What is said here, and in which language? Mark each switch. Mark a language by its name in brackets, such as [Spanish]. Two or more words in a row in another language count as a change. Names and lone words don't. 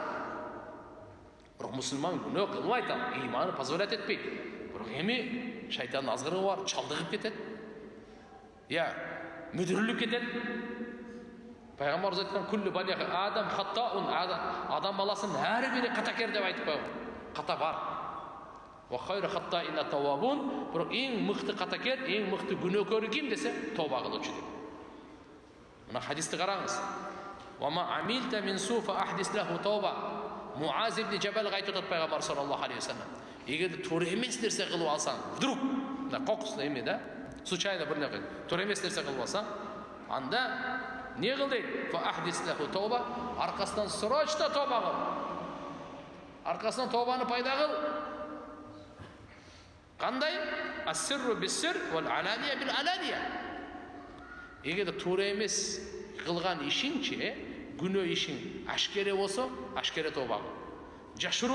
[Kyrgyz] Бирок мусулман күнөө кылбайт, ыйманы позволять этпейт. Бирок эми шайтандын азгырыгы бар, чалдыгып кетет. Мүдүрүлүп кетет. Пайгамбарыбыз айткан [Arabic] كل بني آدم خطاء, [Kyrgyz] адам баласынын ар бири катакер деп айтып койгон. Ката бар. [Arabic] وخير الخطائين التوابون, [Kyrgyz] бирок эң мыкты катакер, эң мыкты күнөөкөр ким десе, тооба кылуучу деп. Мына хадисти караңыз. [Arabic] وما عملت من سوء أحدث له توبة. [Kyrgyz] Муаз ибн Джабалга айтып атат пайгамбар [Arabic] صلى الله عليه وسلم. [Kyrgyz] Эгерде туура эмес нерсе кылып алсаң, вдруг, да кокусу эме да, случайно бир нерсе, туура эмес нерсе кылып алсаң, анда не кыл дейт? [Arabic] فأحدث له توبة, [Kyrgyz] аркасынан срочно тооба кыл. Аркасынан тообаны пайда кыл. Кандай? [Arabic] السر بالسر والعلانية بالعلانية. [Kyrgyz] Эгерде туура эмес кылган ишинчи, күнөө ишин ашкере болсо, ашкере тооба кыл.